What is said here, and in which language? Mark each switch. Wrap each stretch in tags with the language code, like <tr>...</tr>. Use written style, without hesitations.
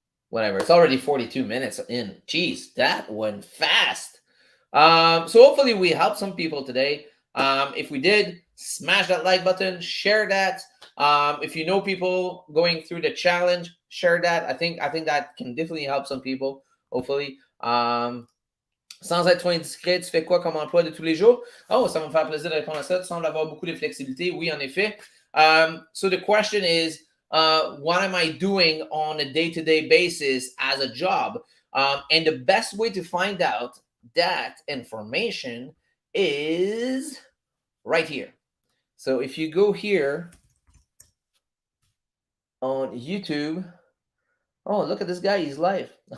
<en>whatever. It's already 42 minutes in. Jeez, that went fast. So hopefully we helped some people today. If we did, smash that like button, share that. If you know people going through the challenge, share that. I think that can definitely help some people. Hopefully.</en> <fr>Sans être trop indiscret, tu fais quoi comme emploi de tous les jours? Oh, ça va me faire plaisir de répondre à ça. Tu sembles avoir beaucoup de flexibilité. Oui, en effet.</fr> <en>So the question is, what am I doing on a day-to-day basis as a job? And the best way to find out that information is right here. So if you go here on YouTube, oh, look at this guy. He's live.</en>